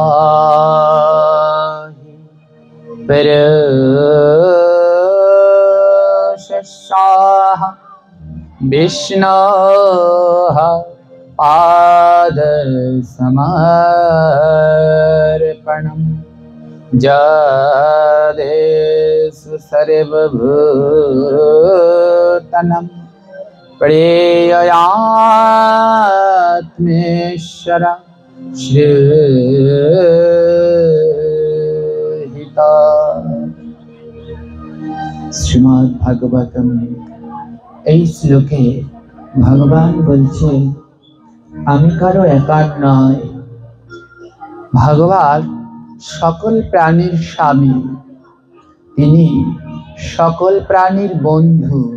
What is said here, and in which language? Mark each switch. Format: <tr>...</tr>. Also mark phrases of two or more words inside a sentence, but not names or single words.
<sa>प्रशंसाः विष्णोः पादसमर्पणम् जदेषु सर्वभूतनं प्रेययात्मेश्वर श्रीहिता श्रीमद् भागवतम</sa> <bn>এই শ্লোকে ভগবান বলছেন আমি কারো একার নয়, ভগবান সকল প্রাণীর স্বামী, তিনি সকল প্রাণীর বন্ধু,</bn>